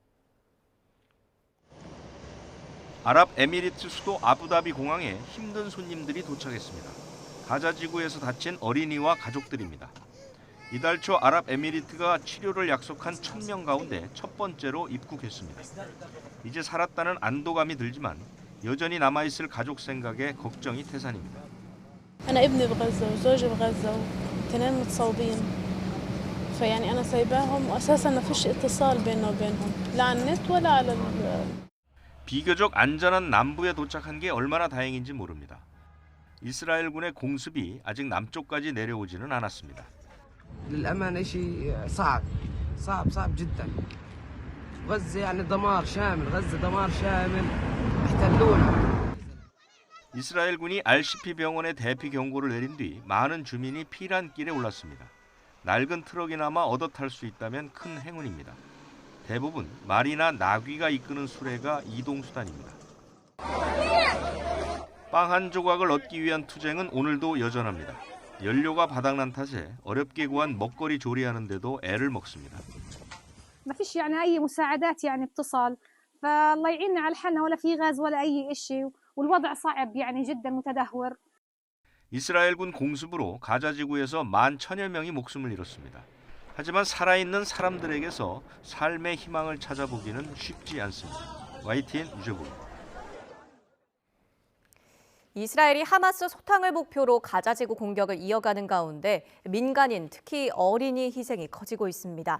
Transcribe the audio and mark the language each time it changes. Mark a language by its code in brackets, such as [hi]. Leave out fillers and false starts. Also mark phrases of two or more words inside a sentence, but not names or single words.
[ko] 아랍에미리트 수도 아부다비 공항에 힘든 손님들이 도착했습니다. 가자 지구에서 다친 어린이와 가족들입니다. 이달 초 아랍에미리트가 치료를 약속한 1000명 가운데 첫 번째로 입국했습니다. 이제 살았다는 안도감이 들지만 여전히 남아있을 가족 생각에 걱정이 태산입니다. [ar] أنا ابني بغزة وزوجي بغزة واثنين متصابين فيعني أنا سايباهم وأساسا ما فيش اتصال بيننا وبينهم لا على النت ولا على [ko] 비교적 안전한 남부에 도착한 게 얼마나 다행인지 모릅니다. 이스라엘군의 공습이 아직 남쪽까지 내려오지는 않았습니다. [ar] للأمانة شيء صعب جدا. غزة يعني دمار شامل غزة دمار شامل احتلونا. [ko] 이스라엘군이 RCP 병원에 대피 경고를 내린 뒤 많은 주민이 피난길에 올랐습니다. 낡은 트럭이나마 얻어 탈 수 있다면 큰 행운입니다. 대부분 말이나 나귀가 이끄는 수레가 이동수단입니다. 빵 한 조각을 얻기 위한 투쟁은 오늘도 여전합니다. 연료가 바닥난 탓에 어렵게 구한 먹거리 조리하는 데도 애를 먹습니다. [ar] ما فيش يعني أي مساعدات يعني اتصال فالله يعيننا على حالنا ولا في غاز ولا أي شيء والوضع صعب يعني جدا متدهور. [ko] 이스라엘군 공습으로 가자 지구에서 11,000여 명이 목숨을 잃었습니다. 하지만 살아있는 사람들에게서 삶의 희망을 찾아보기는 쉽지 않습니다. YTN 유재복입니다. 이스라엘이 하마스 소탕을 목표로 가자 지구 공격을 이어가는 가운데 민간인, 특히 어린이 희생이 커지고 있습니다.